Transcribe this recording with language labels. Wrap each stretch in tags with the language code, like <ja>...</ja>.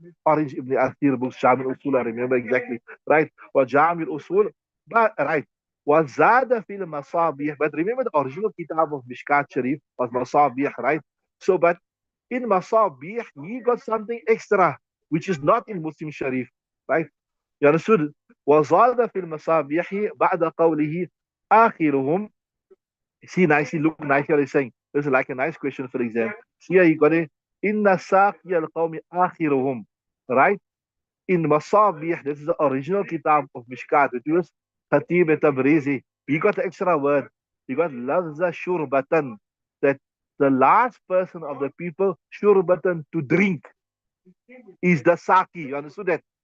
<en>Orange Ibn Athir books, Jami ul Usul, I remember exactly. Right? Well, Jami ul Usul, but right.</en> <ar>وزاد في المصابيح,</ar> <en>but remember the original kitab of Mishkat Sharif was Masabih, right? So, but in Masabih, he got something extra, which is not in Muslim Sharif, right? You understood?</en> <ar>وزاد في المصابيح بعد قوله آخرهم.</ar> <en>See nicely, look nicely, he's saying, this is like a nice question for exam. See here, you got it. Inna saqi al-qawmi akhiruhum. right? In Masabih, this is the original kitab of Mishkaat, which was Khatib Tabrizi. He got the extra word. He got Lafza Shurbatan, that the last person of the people, Shurbatan, to drink is the Saki. You understood that?</en>